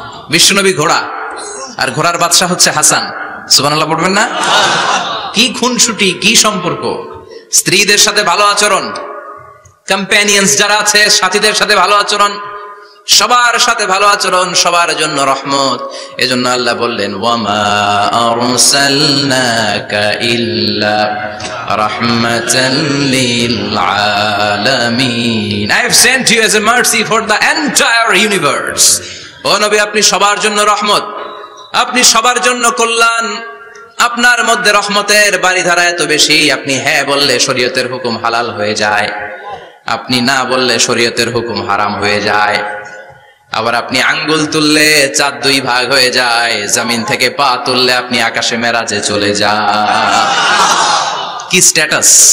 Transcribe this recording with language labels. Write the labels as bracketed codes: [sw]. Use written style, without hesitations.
[bn] বিশ্বনবী ঘোড়া, আর ঘোড়ার বাদশা হচ্ছে হাসান। সুবহানাল্লাহ পড়বেন না? কি খুনসুটি, কি সম্পর্ক! স্ত্রীদের সাথে ভালো আচরণ, কম্প্যানিয়ন্স যারা আছে সাথীদের সাথে ভালো আচরণ, সবার সাথে ভালো আচরণ, সবার জন্য রহমত। এজন্য আল্লাহ বললেন, [ar] ওয়ামা আরসালনাকা ইল্লা রাহমাতান লিল আলামিন, [en] I have sent you as a mercy for the entire universe. [bn] ও নবী, আপনি সবার জন্য রহমত, আপনি সবার জন্য কল্যাণ। আপনার মধ্যে রহমতের বাড়িধারা এত বেশি, আপনি হ্যাঁ বললে শরীয়তের হুকুম হালাল হয়ে যায়, আপনি না বললে শরীয়তের হুকুম হারাম হয়ে যায়। আবার আপনি আঙ্গুল তুললে চাঁদ দুই ভাগ হয়ে যায়, জমিন থেকে পা তুললে আপনি আকাশে মেরাজে চলে যান। কি স্ট্যাটাস!